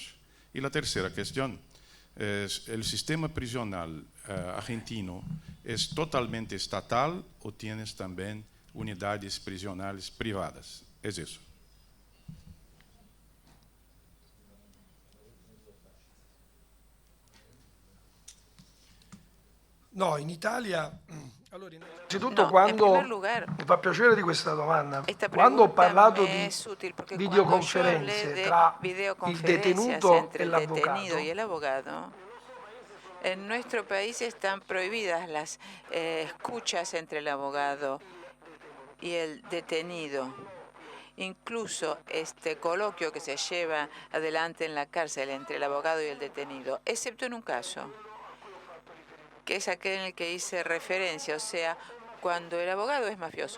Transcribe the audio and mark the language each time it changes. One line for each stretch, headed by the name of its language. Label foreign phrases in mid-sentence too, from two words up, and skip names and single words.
Spanish: Y la tercera cuestión es, ¿el sistema prisional argentino es totalmente estatal o tienes también unidades prisionales privadas? Es eso.
Italian: No, in Italia. Allora, innanzitutto,
Spanish: No,
Italian: quando
Spanish: in primer lugar,
Italian: mi fa piacere di questa domanda,
Spanish: esta
Italian: quando ho
Spanish: pregunta
Italian: parlato
Spanish: me
Italian: di
Spanish: es útil porque
Italian: videoconferenze
Spanish: cuando yo hablé de
Italian: tra il
Spanish: videoconferencias
Italian: detenuto
Spanish: entre
Italian: e
Spanish: el
Italian: l'avvocato,
Spanish: detenido y el abogado, en nuestro país están prohibidas las escuchas entre el abogado y el detenido. Incluso este coloquio que se lleva adelante en la cárcel entre el abogado y el detenido, excepto en un caso, que es aquel en el que hice referencia, o sea, cuando el abogado es mafioso.